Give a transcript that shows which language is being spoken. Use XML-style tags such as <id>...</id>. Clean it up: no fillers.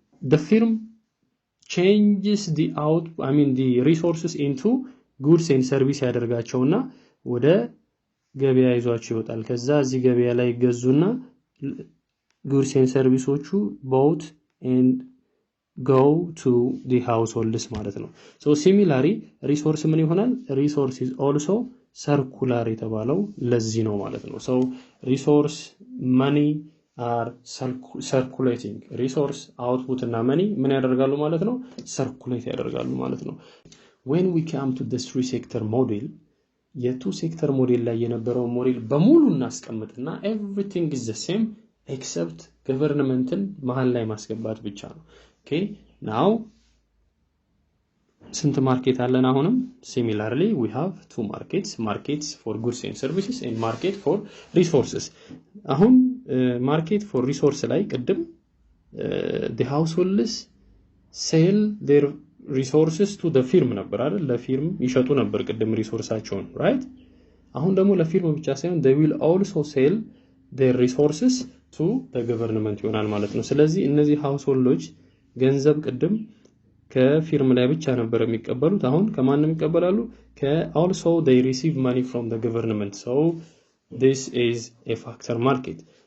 <en>the firm changes the resources into goods and service</en> <am>ያደርጋቸውና ወደ ገበያ ይዟቸው ይወጣል። ከዛ እዚህ ገበያ ላይ ገዙና</am> <en>goods and serviceዎቹ bought and go to the households</en> <am>ማለት ነው።</am> <en>so similarly resource ምን ይሆናል? resource is also circular</en> <am>የተባለው ለዚህ ነው ማለት ነው።</am> <en>so resource, money are circulating. resource, output</en> <am>እና money ምን ያደርጋሉ ማለት ነው? circulate ያደርጋሉ ማለት ነው።</am> <en>when we come to the three sector model,</en> <am>የቱ ሴክተር ሞዴል ላይ የነበረው ሞዴል በሙሉ እናስቀምጥና</am> <en>everything is the same except</en> <am>ገቨርንመንትን መሃል ላይ ማስገባት ብቻ ነው።</am> <en>okay now</en> <am>ስንት ማርኬት አለን?</am> <en>አሁንም similarly we have two markets for goods and services and market for resources። አሁን market for resource ላይ ቅድም the households sell their resources to the firm</en> <am>ነበር አይደል? ለፊርም ይሸጡ ነበር ቅድም ሪሶርሳቸውን right? አሁን ደግሞ ለፊርም ብቻ ሳይሆን</am> <en>they will also sell their resources to the government</en> <am>ይሆናል ማለት ነው። ስለዚህ እነዚህ ሃውስሆልዶች ገንዘብ ቅድም ከፊርም ላይ ብቻ ነበር የሚቀበሉት፣ አሁን ከማንም ይቀበላሉ?</am> <en>also they receive money from the government. so this is a factor market.</en>